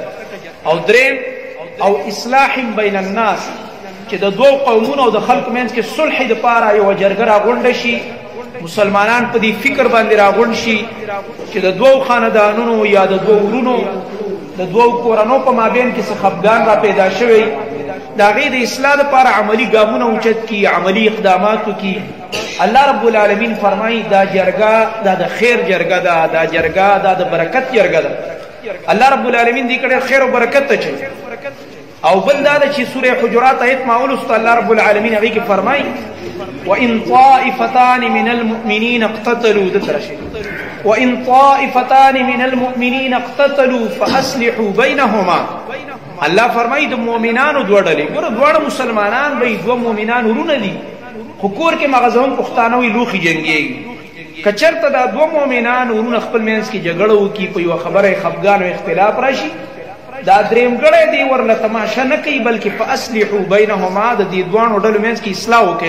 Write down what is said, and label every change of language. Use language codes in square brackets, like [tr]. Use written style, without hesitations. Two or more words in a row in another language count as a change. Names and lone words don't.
[ps] او دریم او [ar] اصلاح بین الناس، [ps] چې د دوو قومونو او د خلکو منځ کې صلح دپاره یوه جرګه راغونډه شي، مسلمانان په دې فکر باندې راغونډ شي چې د دوو خاندانونو یا د دوو ورونو د دوو کورنو په مابین کې څه خفګان را پیدا شوی، د هغې د اصلاح دپاره عملي ګامونه اوچت کړي، عملي اقدامات وکړي. الله رب العالمین فرمایي دا جرګه دا د خیر جرګه ده، دا جرګه دا د برکت جرګه ده. الله رب العالمین دې کړی خیر او برکت ته چي. او بل دا ده چې سوره حجرات آیت ما ولوسته الله رب العالمین هغې کې فرمایي: [ar] وإن طائفتان من المؤمنين اقتتلوا، [ps] دلته راشي، [ar] وإن طائفتان من المؤمنين اقتتلوا فأصلحوا بينهما. [ps] الله فرمایي د مؤمنانو دوه ډلې، ګوره دواړه مسلمانان به دوه مؤمنان ورونه دي، خو کور کې مغزهم پښتانه وي لوښي جنګېږي. که چېرته دا دوه مؤمنان ورونه خپل منځ کې جګړه وکړي، په یوه خبره خفګان او اختلاف راشي، دا درېمګړی دی ورله تماشه نه کوي بلکې [ar] فاصلحوا بینهما، [ps] د دې دواړو ډلو منځ کې اصلاح وکړي.